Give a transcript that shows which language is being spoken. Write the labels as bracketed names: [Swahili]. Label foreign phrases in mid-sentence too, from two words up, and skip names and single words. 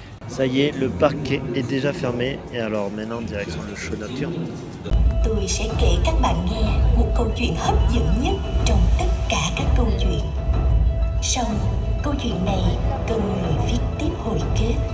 [French] Ça y est, le parc est déjà fermé. Et alors maintenant, direction le show nocturne. [Vietnamese] Tôi sẽ kể các bạn nghe một câu chuyện hấp dẫn nhất trong tất cả các câu chuyện. Song, câu chuyện này cần người viết tiếp hồi kết.